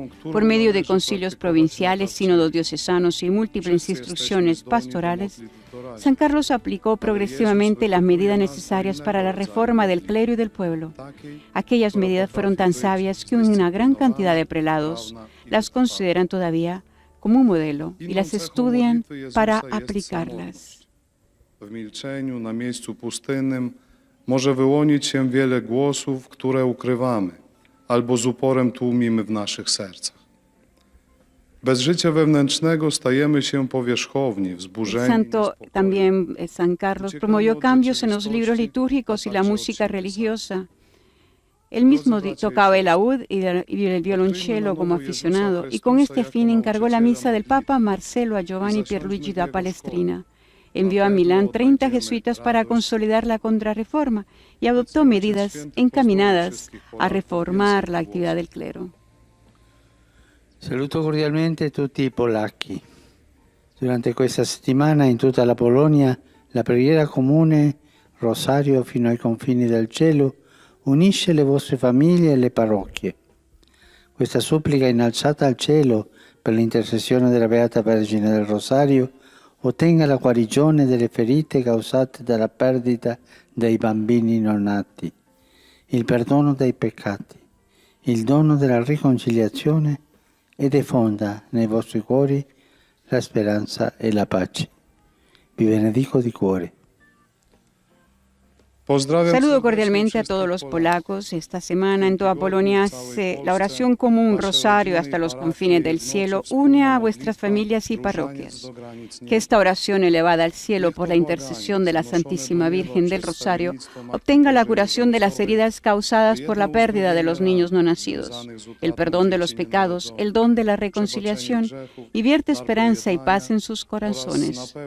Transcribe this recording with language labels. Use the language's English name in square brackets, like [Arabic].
[Spanish] Por medio de concilios provinciales, sínodos diocesanos y múltiples instrucciones pastorales, San Carlos aplicó progresivamente las medidas necesarias para la reforma del clero y del pueblo. Aquellas medidas fueron tan sabias que una gran cantidad de prelados las consideran todavía como un modelo y las estudian para aplicarlas. [Polish] W milczeniu na miejscu pustynnym może wyłonić się wiele głosów, które ukrywamy, albo z uporem tłumimy w naszych sercach. Bez życia wewnętrznego stajemy się powierzchowni, wzburzeni. [Spanish] Santo también San Carlos promovió cambios en los libros litúrgicos y la música religiosa. Él mismo tocaba el laúd y el violonchelo como aficionado, y con este fin encargó la misa del Papa Marcelo a Giovanni Pierluigi da Palestrina. Envió a Milán 30 jesuitas para consolidar la contrarreforma y adoptó medidas encaminadas a reformar la actividad del clero. [Italian] Saluto cordialmente tutti i polacchi. Durante questa settimana in tutta la Polonia la preghiera comune Rosario fino ai confini del cielo unisce le vostre famiglie e le parrocchie. Questa supplica innalzata al cielo per l'intercessione della Beata Vergine del Rosario ottenga la guarigione delle ferite causate dalla perdita dei bambini non nati, il perdono dei peccati, il dono della riconciliazione e diffonda nei vostri cuori la speranza e la pace. Vi benedico di cuore. [Spanish] Saludo cordialmente a todos los polacos. Esta semana en toda Polonia hace la oración común Rosario hasta los confines del cielo une a vuestras familias y parroquias. Que esta oración elevada al cielo por la intercesión de la Santísima Virgen del Rosario obtenga la curación de las heridas causadas por la pérdida de los niños no nacidos, el perdón de los pecados, el don de la reconciliación y vierte esperanza y paz en sus corazones.